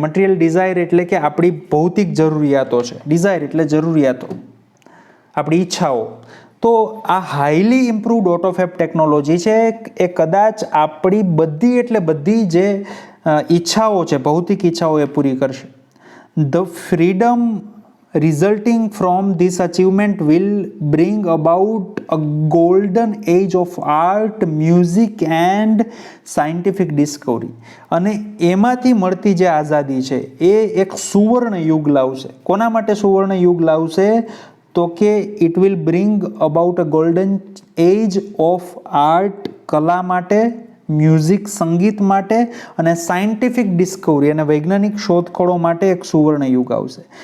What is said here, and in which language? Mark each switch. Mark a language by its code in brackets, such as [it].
[gu] Material Dzire એટલે કે આપણી ભૌતિક જરૂરિયાતો છે, ડિઝાયર એટલે જરૂરિયાતો, આપણી ઈચ્છાઓ. તો આ હાઈલી ઇમ્પ્રુવડ ઓટોફેબ ટેકનોલોજી છે એ કદાચ આપણી બધી એટલે બધી જે ઈચ્છાઓ છે, ભૌતિક ઈચ્છાઓ એ પૂરી કરશે. [en] The freedom resulting from this achievement will bring about a golden age of art, music and scientific discovery. [gu] અને એમાંથી મળતી જે આઝાદી છે એ એક સુવર્ણ યુગ લાવશે. કોના માટે સુવર્ણ યુગ લાવશે? તો કે [en] it will bring about a golden age of art, [gu] કલા માટે, મ્યુઝિક સંગીત માટે, અને સાયન્ટિફિક ડિસ્કવરી અને વૈજ્ઞાનિક શોધખોળો માટે એક સુવર્ણ યુગ આવશે.